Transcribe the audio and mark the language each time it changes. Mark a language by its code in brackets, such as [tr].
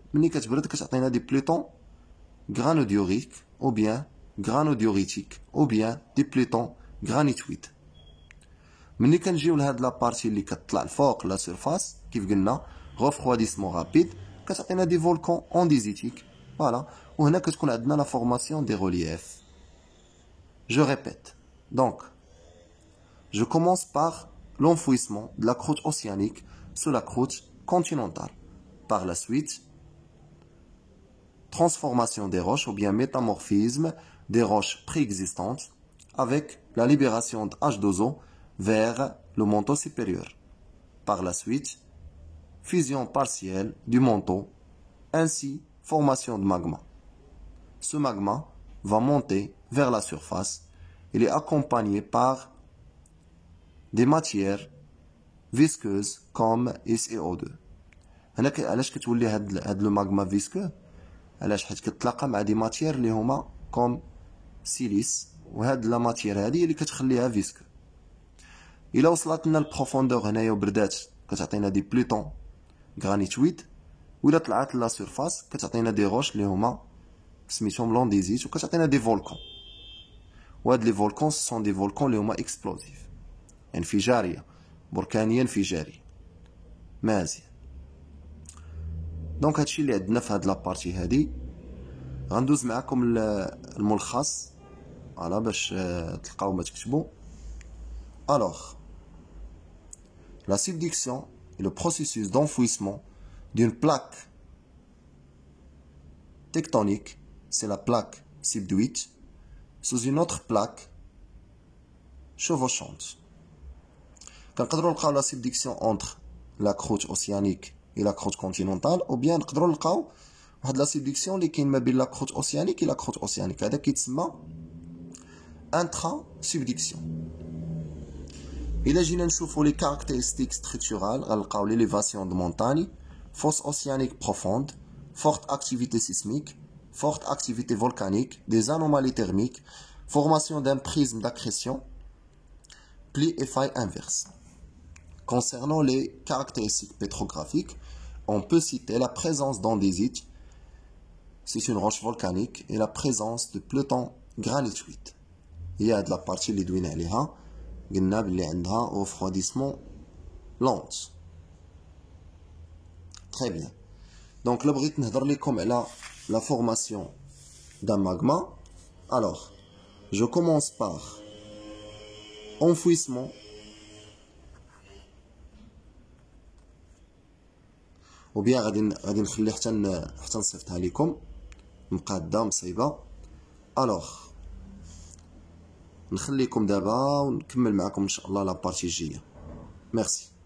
[ar] مني كتبرد كتعطينا دي بلوتون غرانوديوريك او بيان غرانوديوريتيك او بيان دي بلوتون غرانيتويد. مني كنجيو لهاد لا بارتي اللي كتطلع الفوق لا سيرفاس كيف قلنا غوفخواديسمون رابيد كتعطينا دي فولكون انديزيتيك فوالا. وهنا كتكون عندنا لا فورماسيون دي ريلييف. [fr] Je répète. Donc, je commence par l'enfouissement de la croûte océanique sous la croûte continentale. Par la suite, transformation des roches ou bien métamorphisme des roches préexistantes avec la libération de H2O vers le manteau supérieur. Par la suite, fusion partielle du manteau, ainsi formation de magma. Ce magma va monter vers la surface. Il est accompagné par des matières visqueuses comme SiO2. [ar] هنا علاش كتولي هاد لو ماغما فيسكو؟ علاش؟ حيت كتلاقى مع دي ماتيير اللي هما كوم سيليس وهاد لا ماتيير هادي اللي كتخليها فيسكو. الا وصلت لنا البروفوندور هنايا وبردات كتعطينا دي بلوتون غرانيتويد ولا طلعت لا سيرفاس كتعطينا دي روش اللي هما سميتهم لونديزيت وكتعطينا دي فولكون. وهاد لي فولكون سون دي فولكون اللي هما اكسبلوزيف انفجاريه بركانيه انفجاريه مازيان. دونك هادشي اللي عندنا في هاد لابارتي هادي. غندوز معكم الملخص فوالا باش تلقاو ما تكتبوا. [fr] Alors, la subduction est le processus d'enfouissement d'une plaque tectonique, c'est la plaque subduite, sous une autre plaque chevauchante. [ar] كنقدروا نلقاو [fr] la subduction entre la croûte océanique et la croûte continentale ou bien [ar] نقدروا نلقاو واحد [fr] la subduction [ar] اللي كاين ما بين [fr] la croûte océanique et la croûte océanique. [ar] هذا كيتسمى intra-subduction. إلا جينا نشوفوا [fr] les caractéristiques structurales [ar] غنلقاو [fr] l'élévation de montagne, fosse océanique profonde, forte activité sismique, forte activité volcanique, des anomalies thermiques, formation d'un prisme d'accrétion, plis et failles inverses. Concernant les caractéristiques pétrographiques, on peut citer la présence d'andésite, c'est une roche volcanique, et la présence de peloton granitoïde. Il y a de la partie [ar] اللي دوينا عليها قلنا بلي عندها [fr] refroidissement lent. Très bien. Donc là [ar] بغيت نهضر لكم على [fr] la formation d'un magma. Alors, je commence par enfouissement. [ar] ou bien غادي نخلي حتى نصيفطها لكم مقاده مصيبه. الوغ نخليكم دابا ونكمل معكم ان شاء الله لا بارتي الجايه. ميرسي.